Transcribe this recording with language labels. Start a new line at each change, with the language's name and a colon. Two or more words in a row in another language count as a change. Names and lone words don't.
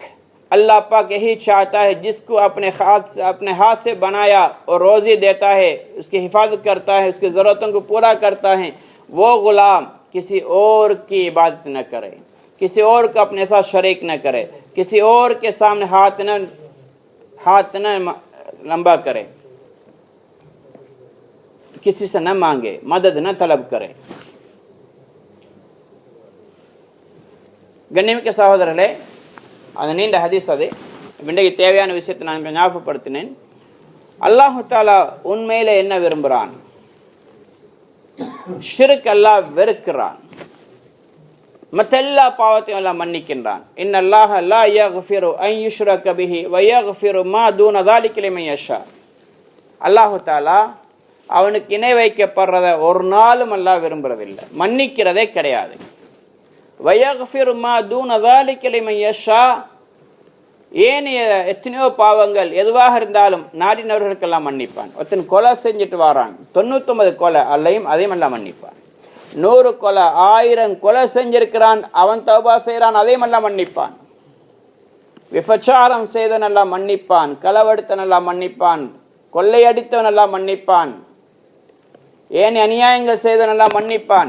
Urdu: اللہ پاک یہی چاہتا ہے جس کو اپنے ہاتھ سے بنایا اور روزی دیتا ہے، اس کی حفاظت کرتا ہے، اس کی ضرورتوں کو پورا کرتا ہے، وہ غلام کسی اور کی عبادت نہ کرے، کسی اور کو اپنے ساتھ شریک نہ کرے، کسی اور کے سامنے ہاتھ نہ لمبا کرے، کسی سے نہ مانگے، مدد نہ طلب کرے.
Tamil: கண்ணியமிக்க சகோதரர்களே, அந்த நீண்ட ஹதீஸ் அது இன்றைக்கு தேவையான விஷயத்தை நான் ஞாபகப்படுத்தினேன்.
Arabic: الله تعالى
Tamil: உண்மையில என்ன விரும்புகிறான்? ஷிர்க் அல்லாஹ் வெறுக்கிறான். மற்ற எல்லா பாவத்தையும் எல்லாம் மன்னிக்கின்றான்.
Arabic: إن الله لا يغفر أن يشرك به و يغفر ما دون ذلك لمن يشاء. الله تعالى
Tamil: அவனுக்கு இணை வைக்கப்படுறத ஒரு நாளும் அல்லாஹ் விரும்புறதில்லை, மன்னிக்கிறதே கிடையாது.
Arabic: ويغفر ما دون ذلك لمن يشاء.
Tamil: ஏனைய எத்தனையோ பாவங்கள் எதுவாக இருந்தாலும் நாடினவர்களுக்கெல்லாம் மன்னிப்பான். ஒருத்தன் கொலை செஞ்சுட்டு வாரான், 99 கொலை அதையும் எல்லாம் மன்னிப்பான். 100 கொலை 1000 கொலை செஞ்சிருக்கிறான், அவன் தௌபா செய்கிறான், அதையும் எல்லாம் மன்னிப்பான். விபச்சாரம் செய்தவன் எல்லாம் மன்னிப்பான், களவெடுத்தவன் எல்லாம் மன்னிப்பான், கொள்ளையடித்தவன் எல்லாம் மன்னிப்பான், ஏன் அநியாயங்கள் செய்தவன் எல்லாம் மன்னிப்பான்.